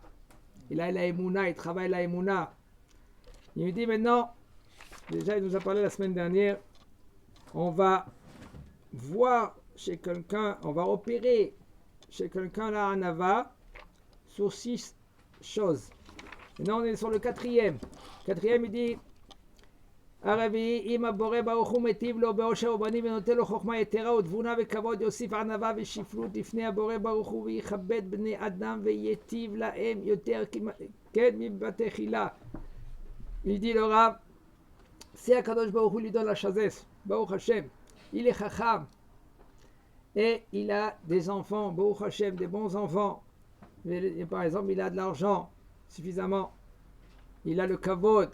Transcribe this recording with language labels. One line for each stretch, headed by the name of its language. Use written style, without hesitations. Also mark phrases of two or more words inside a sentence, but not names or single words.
French: Il a la émouna, il travaille la émouna. Il nous dit maintenant, déjà il nous a parlé la semaine dernière, on va voir chez quelqu'un, on va opérer chez quelqu'un là en Ava sur 6 choses. Maintenant on est sur le quatrième. Quatrième il dit
Hebrew: הרביעי, אם הבורא ברוך הוא מטיב לו באושר ובנים ונותן לו חוכמה יתרה ותבונה וכבוד, יוסיף ענווה ושפלות לפני הבורא ברוך הוא ויכבד בני אדם וייטיב להם יותר כן מבתי חילה.
French: Il dit le Rav, si
Hebrew: הקדוש ברוך הוא
French: lui donne la sagesse,
Hebrew: ברוך השם,
French: il est chacham et il a des enfants,
Hebrew: ברוך השם,
French: des bons enfants. Et par exemple, il a de l'argent suffisamment, il a le kavod.